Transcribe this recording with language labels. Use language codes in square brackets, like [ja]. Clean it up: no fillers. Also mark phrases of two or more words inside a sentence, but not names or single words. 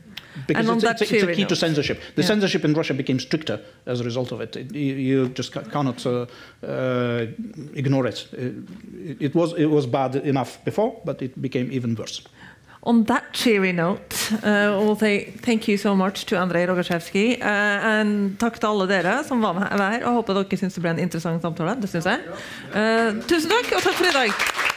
[en] Because it's a key to censorship. The censorship in Russia became stricter as a result of it. You just cannot ignore it. It was bad enough before, but it became even worse. On that cheery note, we'll say thank you so much to Andrej Rogoszewski, and [no] takk til alle dere som var med her, og håper dere synes det ble en interessant samtale. Det synes jeg. Tusen takk, og takk for i dag.